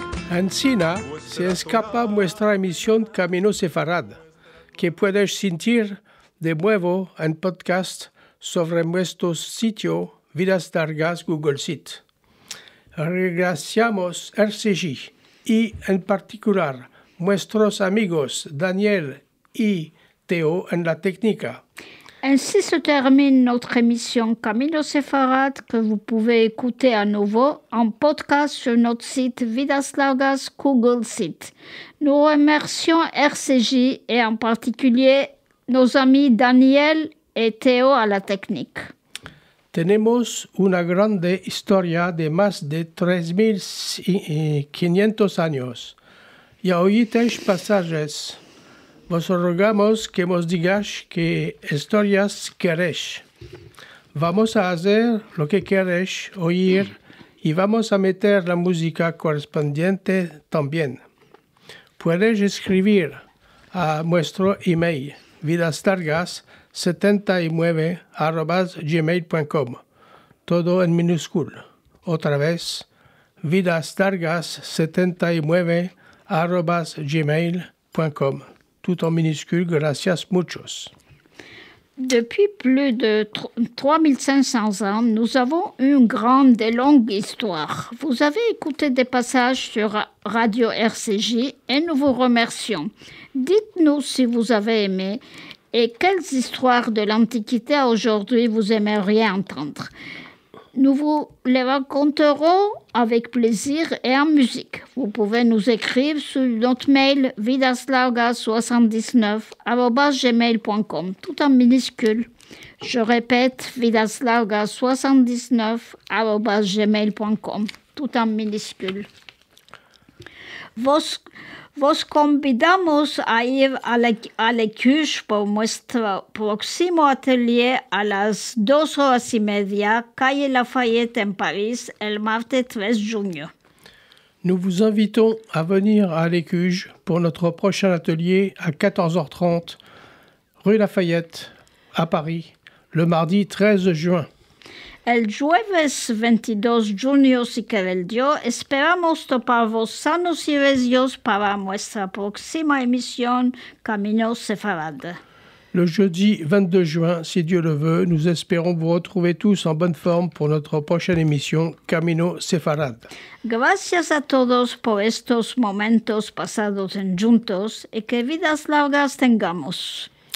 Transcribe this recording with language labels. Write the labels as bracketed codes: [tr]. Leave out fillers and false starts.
[lad] Encina se escapa nuestra emisión Camino Sefarad, que puedes sentir de nuevo en podcast sobre nuestro sitio Vidas Largas Google Sit. Agradecemos RCJ y en particular nuestros amigos Daniel y Théo en la técnica. [fr] Ainsi se termine notre émission Camino Sefarad que vous pouvez écouter à nouveau en podcast sur notre site Vidas Largas Google Sit. Nous remercions RCJ et en particulier nos amis Daniel et Théo à la technique. [lad] Tenemos una grande historia de más de 3.500 años y oísteis pasajes. Vos rogamos que nos digáis qué historias queréis. Vamos a hacer lo que queréis oír y vamos a meter la música correspondiente también. Puedes escribir a nuestro email vidaslargas79@gmail.com, todo en minúscula. Otra vez, vidaslargas79@gmail.com. [fr] Tout en minuscule, [lad] gracias muchos. [fr] Depuis plus de 3500 ans, nous avons une grande et longue histoire. Vous avez écouté des passages sur Radio RCJ et nous vous remercions. Dites-nous si vous avez aimé et quelles histoires de l'Antiquité à aujourd'hui vous aimeriez entendre. Nous vous les raconterons avec plaisir et en musique. Vous pouvez nous écrire sur notre mail vidaslargas79@gmail.com, tout en minuscule. Je répète, vidaslargas79@gmail.com, tout en minuscule. [lad] Vos convidamos a ir a l'Écuche por nuestro próximo atelier a las 2:30, calle Lafayette en Paris, el martes 13 junio. [fr] Nous vous invitons à venir à l'Écuge pour notre prochain atelier à 14h30, rue Lafayette, à Paris, le mardi 13 juin. [lad] El jueves 22 junio, si quiere el Dios, esperamos toparvos sanos y recios para nuestra próxima emisión Camino Sefarad. [fr] Le jeudi 22 juin, si Dieu le veut, nous espérons vous retrouver tous en bonne forme pour notre prochaine émission Camino Sefarad. [lad] Gracias a todos por estos momentos pasados en juntos y que vidas largas tengamos.